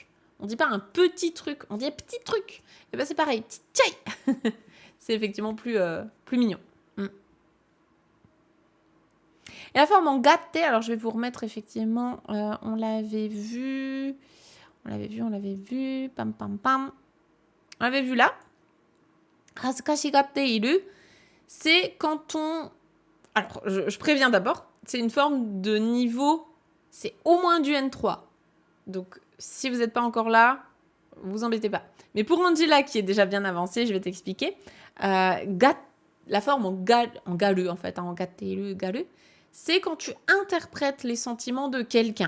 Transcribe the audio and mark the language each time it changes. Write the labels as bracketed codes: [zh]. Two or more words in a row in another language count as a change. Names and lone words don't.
[fr] On dit pas un petit truc, on dit un petit truc. Et ben c'est pareil, chichai. C'est effectivement plus mignon. Et la forme en gatte, alors je vais vous remettre effectivement, on l'avait vu, pam. On l'avait vu là. [ja] 恥ずかしがっている, [fr] c'est quand on... Alors, je préviens d'abord, c'est une forme de niveau, c'est au moins du N3. Donc, si vous n'êtes pas encore là, vous embêtez pas. Mais pour Angela, qui est déjà bien avancée, je vais t'expliquer. La forme en garu, en fait, en [ja] がっている, [fr] garu, c'est quand tu interprètes les sentiments de quelqu'un.